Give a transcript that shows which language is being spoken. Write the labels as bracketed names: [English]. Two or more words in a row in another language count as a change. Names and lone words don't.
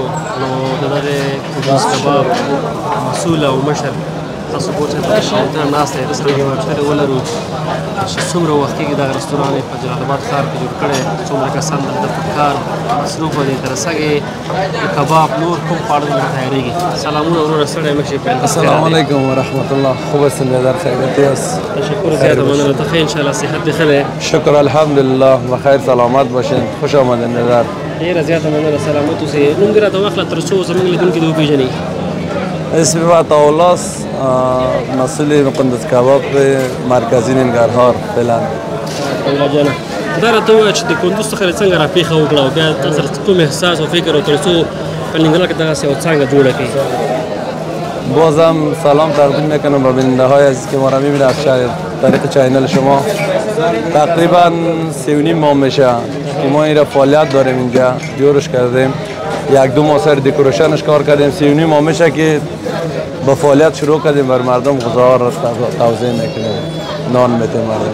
[Pashto] نو د دغې قدوس کباب مسؤل او مشر تاسو پوه چې دلته ناست دی داسې ډېرې مشتري ولرو چې څومره وخت کېږي دغه رستوران یې په جلال آباد ښار کې جوړ کړی څومره کسان دلته په کار مصروف دي تر سږې کباب نور کوم خواړه دلته تیارېږي. سلامونه وروره ستړی مشئ پیل. [Arabic] السلام علیکم ورحمت الله. [Persian] خوب هستین بیادر خیریتی است؟ [Pashto] تشکر زیاده مننه. ته ښه انشاءالله صحت دې ښه دی؟ [Persian] شکر الحمدلله بخیر سلامت باشین. خوش آمدین بیادر. [Pashto] ډېره زیاته مننه. سلامت اوسئ. نوم دې راته واخله تر څو زموږ لیدونکي دې وپېژني. [Persian] اسم من عطاءالله است، مسئول قندوز کباب مرکزی ننگرهار فعلا. [Pashto] الله جانه دا راته ووایه چې د کندوز څخه دې څنګه راپېښه وکړه او بیا تا سره کوم احساس او فکر او تر څو په ننګرهار کې دغسې یوه څانګه جوړه کړي. [Persian] بازم سلام تقدیم میکنم به بیننده های عزیز که ما را میبینه از طریق چینل شما. تقریبا 3.5 ماه میشه که ما این را فعالیت داریم اینجا جورش کردیم. 1-2 ماه سر دکوریشنش کار کردیم. 3.5 ماه میشه که با فعالیت شروع کردیم بر مردم غذا را توزیع میکنیم نان میتیم مردم.